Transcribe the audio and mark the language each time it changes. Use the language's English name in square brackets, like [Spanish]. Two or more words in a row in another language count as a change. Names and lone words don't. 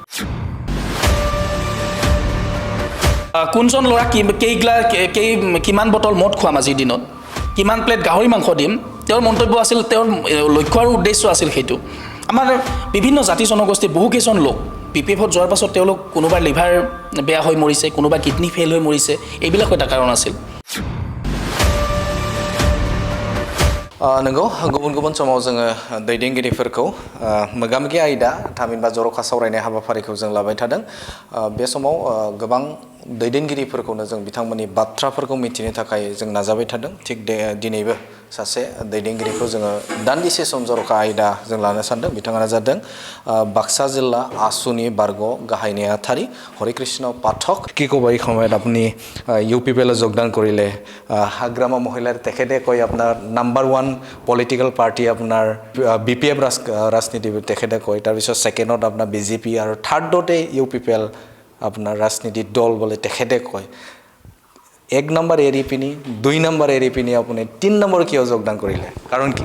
[Assamese] কোনজন ল'ৰা কিমান বটল মদ খুৱাম আজিৰ দিনত কিমান প্লেট গাহৰি মাংস দিম তেওঁৰ মন্তব্য আছিল তেওঁৰ লক্ষ্য আৰু উদ্দেশ্য আছিল সেইটো আমাৰ বিভিন্ন জাতি জনগোষ্ঠীৰ বহুকেইজন লোক বিপিএফত যোৱাৰ পাছত তেওঁলোক কোনোবা লিভাৰ বেয়া হৈ মৰিছে কোনোবা [English] kidney fail [Assamese] হৈ মৰিছে এইবিলাক এটা কাৰণ আছিল [Bodo] नंगौ गुबुन समाव जोङो दैदेनगिरिफोरखौ मोगा-मोगि आयदा थामहिनबा जर'खा सावरायनाय हाबाफारिखौ जों लाबाय थादों बे समाव गोबां दैदेनगिरिफोरखौनो जों बिथांमोननि बाथ्राफोरखौ मिथिनो थाखाय जों नाजाबाय थादों थिग दिनैबो सासे दैदेनगिरिखौ जोङो दान्दिसे सम जर'खा आयदा जों लानो सानदों बिथाङानो जादों बाक्सा जिल्ला आसुनि बारग' गाहाय नेहाथारि [Assamese] हरिकृष्ण पाठक কি ক'ব এই সময়ত আপুনি ইউপিপিএলত যোগদান কৰিলে হাগ্ৰামা মহিলাৰ তেখেতে কয় আপোনাৰ নাম্বাৰ 1 [English] political party [Assamese] আপোনাৰ বিপিএফ ৰাজনীতি তেখেতে কয় তাৰপিছত সেকেন্ডত আপোনাৰ বিজেপি আৰু থাৰ্ডতে ইউপিপিএল আপোনাৰ ৰাজনীতি দল বলে তেখেতে কয় 1 নম্বৰ এৰি পিনি 2 নম্বৰ এৰি পিনি আপুনি 3 নম্বৰ কিয় যোগদান কৰিলে কাৰণ কি